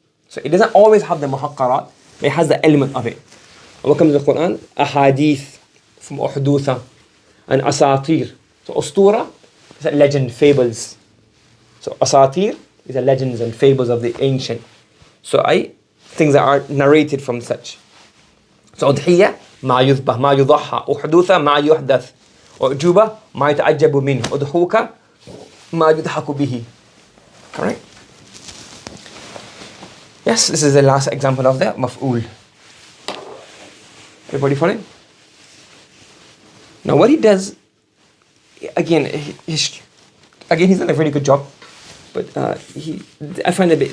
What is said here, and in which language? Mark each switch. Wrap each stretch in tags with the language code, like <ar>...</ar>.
<en>So it doesn't always have the muhaqqarat, but it has the element of it. And what comes in the Quran? Ahadith from uhdutha and asatir. So ustura is a legend, fables. So asatir is a legends and fables of the ancient. So things that are narrated from such.</en> <ar>So udhiyya ما يذبح ما يضحى أحدوثة ما يحدث أعجوبة ما يتعجب منه أضحوكة ما يضحك به.</ar> <en>Correct? Yes, this is the last example of the maf'ul. Everybody following? Now what he does, again he's done a very good job, but I find a bit.</en>